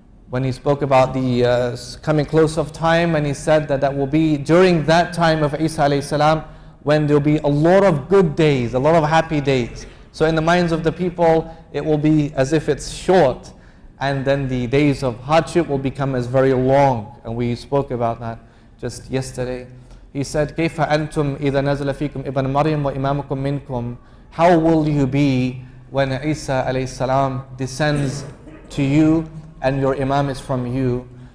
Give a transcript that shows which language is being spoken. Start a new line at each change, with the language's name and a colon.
English: When he spoke about the coming close of time, and he said that that will be during that time of Eesa alayhi salam, when there will be a lot of good days, a lot of happy days. So in the minds of the people, it will be as if it's short, and then the days of hardship will become as very long. And we spoke about that just yesterday. He said,
Arabic: كيف أنتم إذا نزل فيكم ابن مريم وإمامكم منكم.
English: How will you be when Eesa alayhi salam descends to you and your imam is from you?